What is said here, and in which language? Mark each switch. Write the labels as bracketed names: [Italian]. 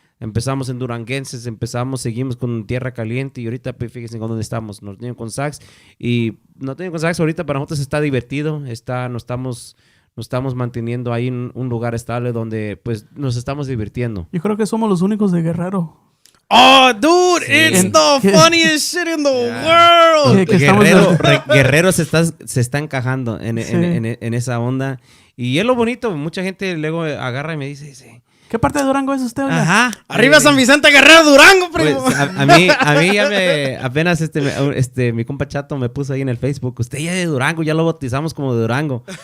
[Spanish] Empezamos en duranguenses, seguimos con Tierra Caliente y ahorita, pues, fíjense con dónde estamos. Norteno con sax. Y Norteno con sax ahorita para nosotros está divertido, nos estamos manteniendo ahí en un lugar estable donde, pues, nos estamos divirtiendo. Yo creo que somos los únicos de Guerrero. [English] Oh, dude, it's the funniest shit in the world. [Spanish] Guerrero se está encajando en esa onda. Y es lo bonito. Mucha gente luego agarra y me dice... ¿Qué parte de Durango es usted? Ajá. Arriba San Vicente Guerrero, Durango, primo. Pues, a mí ya apenas mi compa Chato me puso ahí en el Facebook, usted ya es de Durango, ya lo bautizamos como de Durango.